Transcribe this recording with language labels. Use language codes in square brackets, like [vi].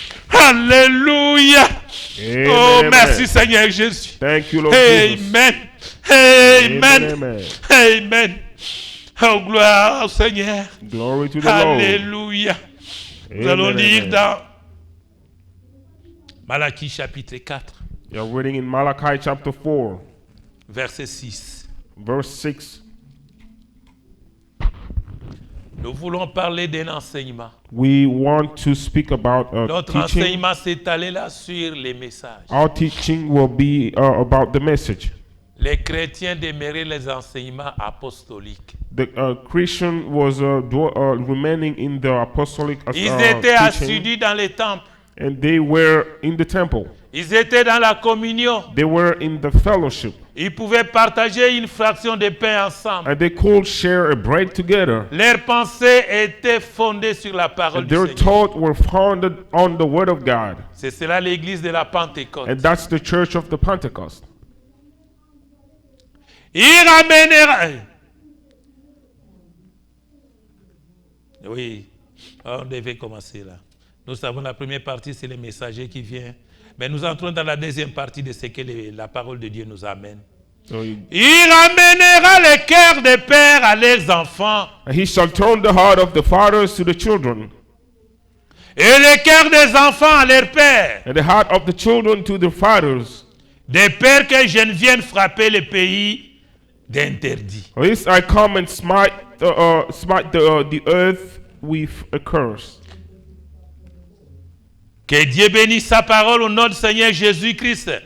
[fr] Alléluia. Amen. Oh, merci Seigneur Jésus. [en] Thank you, Lord. [fr] Amen. Amen. Amen. Amen. Oh, gloire au Seigneur. [en] Glory to the Alléluia. Lord. [fr] Nous allons lire dans Malachie chapitre 4. [en] You're reading in Malachi chapter 4. [fr] Verset 6. [en] Verse 6. [fr] Nous voulons parler d'un enseignement. [en] We want to speak about [fr] Notre [en] teaching. [fr] enseignement s'est allé là sur les messages. [en] Our teaching will be about the message. [fr] Les chrétiens demeuraient les enseignements apostoliques. [en] The Christian was remaining in the apostolic [fr] Ils étaient [en] teaching, [fr] assidus dans les temples. [en] and they were in the temple. [fr] Ils étaient dans la communion. [en] They were in the fellowship, [fr] Ils pouvaient partager une fraction de pain ensemble. [en] and they could share a bread together. [fr] Leurs pensées étaient fondées sur la parole [en] And [fr] du [en] their [fr] Seigneur. [en] thoughts were founded on the word of God, [fr] C'est cela l'église de la Pentecôte. [en] and that's the church of the Pentecost. [fr] Il ramènera. Oui, on devait commencer là. Nous savons la première partie, c'est le messager qui vient. Mais nous entrons dans la deuxième partie de ce que la parole de Dieu nous amène. [en] So [fr] Il ramènera le cœur des pères à leurs enfants [en] he shall turn the heart of the fathers to the children, [fr] et le cœur des enfants à leurs pères. [en] and the heart of the children to the fathers. [fr] Des pères que je ne vienne frapper le pays d'interdit. [en] Lest I come and smite the earth with a curse. [fr] Que Dieu bénisse sa parole au nom du Seigneur Jésus-Christ.